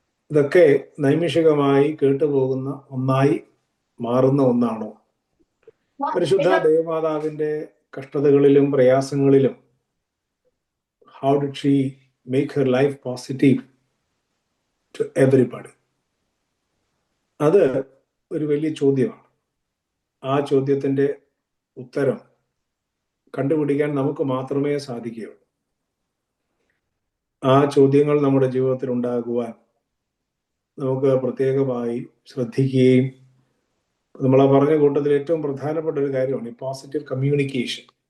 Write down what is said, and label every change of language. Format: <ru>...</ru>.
<ml>ഇതൊക്കെ നൈമിഷികമായി കേട്ടുപോകുന്ന ഒന്നായി മാറുന്ന ഒന്നാണോ? പരിശുദ്ധ ദേവമാതാവിന്റെ കഷ്ടതകളിലും പ്രയാസങ്ങളിലും</ml> <en>how did she make her life positive to everybody?</en> <ml>അത് ഒരു വലിയ ചോദ്യമാണ്. ആ ചോദ്യത്തിന്റെ ഉത്തരം കണ്ടുപിടിക്കാൻ നമുക്ക് മാത്രമേ സാധിക്കുകയുള്ളൂ. ആ ചോദ്യങ്ങൾ നമ്മുടെ ജീവിതത്തിൽ ഉണ്ടാകുവാൻ നമുക്ക് പ്രത്യേകമായി ശ്രദ്ധിക്കുകയും, നമ്മളാ പറഞ്ഞ കൂട്ടത്തിൽ ഏറ്റവും പ്രധാനപ്പെട്ട ഒരു കാര്യമാണ് ഈ പോസിറ്റീവ് കമ്മ്യൂണിക്കേഷൻ.</ml>